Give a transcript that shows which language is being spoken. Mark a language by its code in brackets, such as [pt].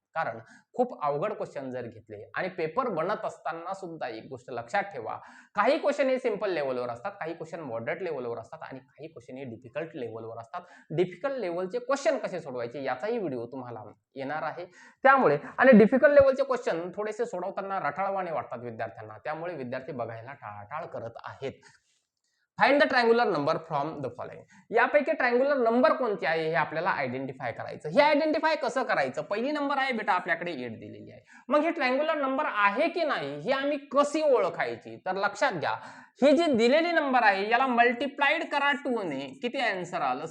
[mr] कारण खूप अवघड क्वेश्चन जर घेतले आणि पेपर बनत असताना सुद्धा एक गोष्ट लक्षात ठेवा, काही क्वेश्चन हे सिंपल लेवलवर असतात, काही क्वेश्चन मॉडरेट लेवलवर असतात आणि काही क्वेश्चन हे डिफिकल्ट लेवलवर असतात. डिफिकल्ट लेवलचे क्वेश्चन कसे सोडवायचे याचाही व्हिडिओ तुम्हाला येणार आहे. त्यामुळे आणि डिफिकल्ट लेवलचे क्वेश्चन थोडेसे सोडवताना रटाळवाणे वाटतात विद्यार्थ्यांना, त्यामुळे विद्यार्थी बघायला टाळाटाळ करत आहेत. [en] Find the triangular number from the following. [mr] यापैकी ट्रायंगुलर नंबर कोणते आहे हे आपल्याला आयडेंटिफाय करायचं. हे आयडेंटिफाय कसं करायचं? पहिली नंबर आहे बेटा आपल्याकडे 8 दिलेली आहे. मग हे ट्रायंगुलर नंबर आहे की नाही हे आम्ही कशी ओळखायची? तर लक्षात घ्या, ही जी दिलेली नंबर आहे याला मल्टिप्लाइड करा 2 ने. किती आन्सर आलं?